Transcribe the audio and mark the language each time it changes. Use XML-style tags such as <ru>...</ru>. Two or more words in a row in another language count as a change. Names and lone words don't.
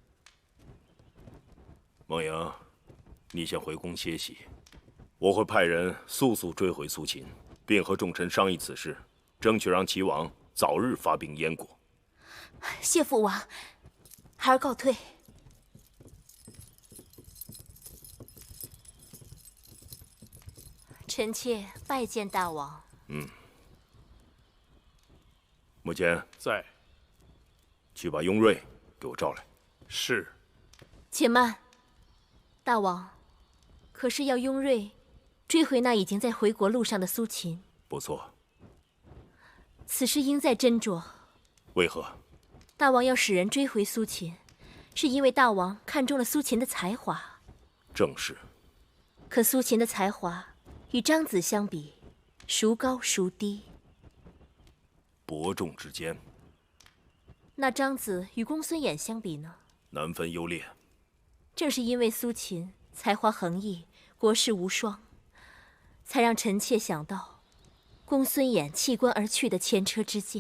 <zh>孟瑩，你先回宮歇息，我會派人速速追回蘇秦，並和眾臣商議此事，爭取讓齊王早日發兵燕國。謝父王，孩兒告退。臣妾拜見大王。穆堅在。去把雍瑞給我召來。是。且慢，大王，可是要雍瑞追回那已經在回國路上的蘇秦？不錯。此事應在斟酌。為何？大王要使人追回蘇秦，是因為大王看中了蘇秦的才華。正是。可蘇秦的才華與張子相比，孰高孰低？伯仲之間。那張子與公孫衍相比呢？難分優劣。正是因為蘇秦才華橫溢，國士無雙，才讓臣妾想到公孫衍棄官而去的前車之鑑。</zh>